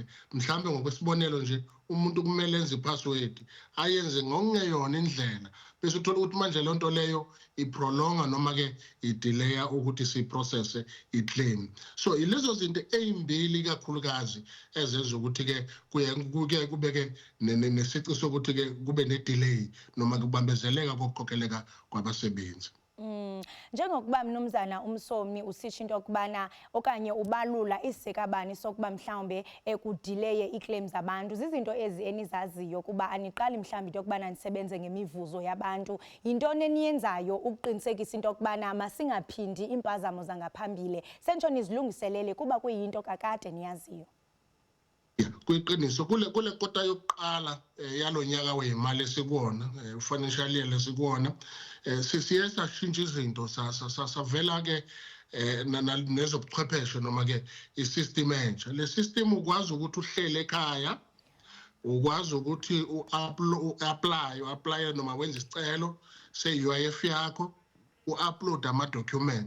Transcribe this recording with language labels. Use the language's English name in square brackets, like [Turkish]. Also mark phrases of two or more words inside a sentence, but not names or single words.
[Zulu] Mhlambe ngokwesibonelo nje umuntu kumele enze ipassword ayenze ngokungeyona indlela bese uthola ukuthi manje le nto leyo iprolonga noma ke idelaya ukuthi siprocess iclaim. So ilezo zinto ezimbili kakhulukazi ezenza ukuthi ke kuye kubeke nesici sokuthi ke kube nedelay noma kubambezeleka kokuqokeleka kwabasebenzi. [Xhosa] Njengokuba mnumzana uMsomi usitsho into yokubana okanye ubalula isikabani sokuba mhlawumbe ekudelay iclaims zabantu, zizinto ezi enizaziyo kuba aniqali mhlawumbe into yokubana nisebenze ngemivuzo yabantu. Yintoni eniyenzayo ukuqinisekisa into yokubana masingaphindi impazamo zangaphambili sentsho nizilungiselele kuba kuyinto kakade niyaziyo? [Zulu] Kuyiqiniso kule kota yokuqala yalonyaka wemali esikuwona [English] financial year [Zulu] lesikuwona siye sashintsha izinto savela ke nezobuchwepheshe noma ke isystem entsha. Le system ukwazi ukuthi uhlele ekhaya, ukwazi ukuthi uapply noma wenze isicelo se-UIF yakho, uupload ama-document.